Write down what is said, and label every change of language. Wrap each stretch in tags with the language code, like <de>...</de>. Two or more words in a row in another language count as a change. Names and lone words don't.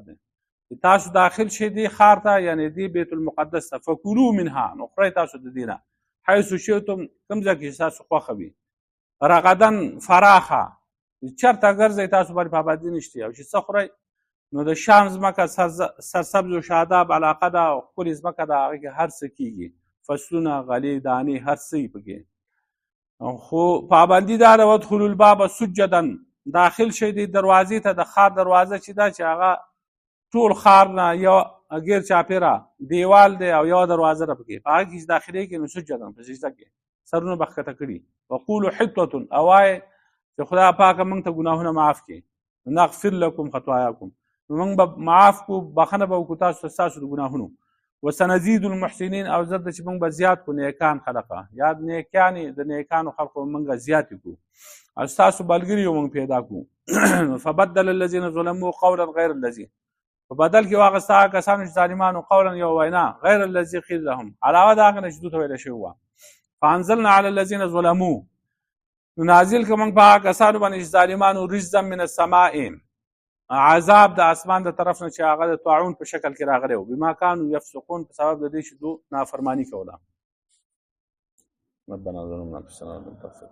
<ps>دی تاسو داخل شئ دې ښار ته یعنې دې بیت المقدس ته</ps> <ar>فکلوا منها</ar> <ps>نو خورئ تاسو د دې نه</ps> <ar>حیث شئتم</ar> <ps>کوم ځای کې چې تاسو خوښه وي رغدن فراخه چېرته ګرځئ تاسو باندې پابندي نشته او چې څه خورئ نو د شام ځمکه سرسبز و شاداب علاقه ده او ښکلې ځمکه ده هغې کې هر څه کېږي فصلونه غلې دانې هر څه پکې خو پابندي دا ده</ps> <ar>وادخلوا الباب سجدا</ar> <ps>داخل شئ دې دروازې ته د ښار دروازه چې ده چې هغه ټول ښار نه یو غیر چاپېره دیوال دی او یوه دروازه ده پکې په هغه کې چې داخلېږي نو سجدا په سجده کې سرونه به ښکته کړي</ps> <ar>وقولو حطة</ar> <ps>او وایئ چې خدای پاکه موږ ته ګناهونه معاف کړي</ps> <ar>نغفر لکم خطایاکم</ar> <ps>نو موږ به معاف کړو بخښنه به وکړو تاسو ته ستاسو د ګناهونو</ps> <ar>وسنزید المحسنین</ar> <ps>او زه چې موږ به زیات کړو نیکان خلقه یا نیکیانې د نیکانو خلقو موږ زیاتې کړو او ستاسو ملګري یو موږ پیدا کړو</ps> <ar>فبدل الذین ظلموا قولا غیر الذي</ar> <ps>په بدل کې واخسته هغه کسانو چې ظالمانو قولا یو وینا</ps> <ar>غیر الذي قیل لهم</ar> <ps>علاوه د هغه نه چې دوی ته ویله شوې وه</ps> <ar>فانزلنا علی الذین ظلموا</ar> <ps>نو نازل کړو موږ په هغه کسانو باندې چې ظالمانو</ps> <ar>رجزا من السماء</ar> <ps>عذاب د اسمان د طرف نه چې هغه د طاعون په شکل کې راغلی و</ps> <ar>بما کانوا یفسقون</ar> <ps>په سبب د دې چې دوی نافرماني کوله</ps> <ar>ربنا ظلمنا انفسنا</ar>